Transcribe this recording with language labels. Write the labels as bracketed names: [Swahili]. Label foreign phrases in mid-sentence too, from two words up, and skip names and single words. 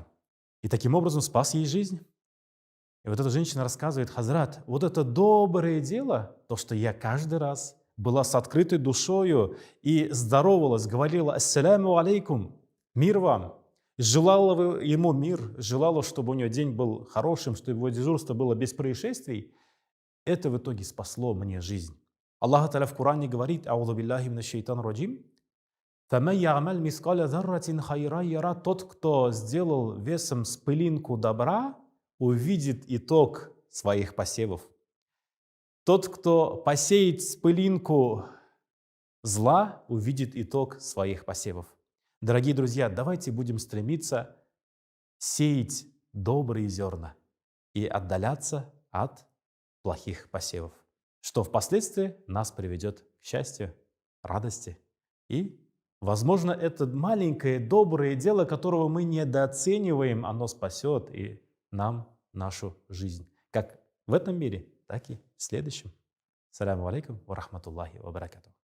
[Russian] И таким образом спас ей жизнь. И вот эта женщина рассказывает: «Хазрат, вот это доброе дело, то, что я каждый раз была с открытой душою и здоровалась, говорила [Arabic] «السلام عليكم», [Russian] мир вам, желала ему мир, желала, чтобы у нее день был хорошим, чтобы его дежурство было без происшествий, это в итоге спасло мне жизнь». Аллах Та'аля в Коране говорит: [Arabic] «أعوذ بالله من الشيطان الرجيم فمن يعمل مثقال ذرة خيرا يره», [Russian] тот, кто сделал весом с пылинку добра, увидит итог своих посевов. Тот, кто посеет с пылинку зла, увидит итог своих посевов. Дорогие друзья, давайте будем стремиться сеять добрые зерна и отдаляться от плохих посевов, что впоследствии нас приведет к счастью, радости. И, возможно, это маленькое доброе дело, которого мы недооцениваем, оно спасет и нам нашу жизнь, как в этом мире, так и в следующем. [Arabic] السلام عليكم ورحمة الله وبركاته.